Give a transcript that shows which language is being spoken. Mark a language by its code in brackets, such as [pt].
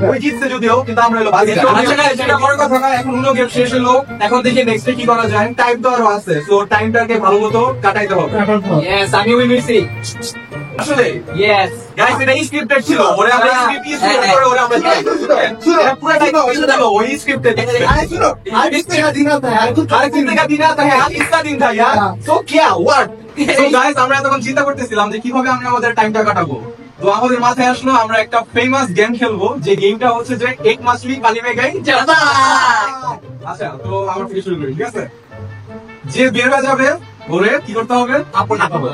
[bn] ওই জিতছে যদিও, কিন্তু আমরা হলো বাজিকা। সেটা বড় কথা না, এখন উনো গেম শেষ হলো, এখন দেখি নেক্সটে কি করা যায়। টাইম তো আরো আছে, তো টাইমটাকে ভালো মতো কাটাইতে হবে। ইয়েস আমি উইন হইছি আসলে ইয়েস গাইস এটা স্ক্রিপ্টেড ছিল, ওরে আমরা স্ক্রিপ্ট করে ওরে আমরা এটা পুরোটা ছিল ওই স্ক্রিপ্টেড। আরে শুনো আর দেখতে দিন না আর তো [hi] हर किसी का दिन आता है, आज इसका दिन था यार। तो क्या व्हाट? [en] So guys, [bn] আমরা তখন চিন্তা করতেছিলাম যে কিভাবে আমরা আমাদের টাইমটা কাটাবো। তো আমাদের মাথায় আসলো আমরা একটা ফেমাস গেম খেলবো, যে গেমটা হচ্ছে যে এক মাছলি পানি মে গই জাবা আচ্ছা, তো আমরা থেকে শুরু করি, ঠিক আছে? যে বের হয়ে যাবে ওরে কি করতে হবে? আপন হবে।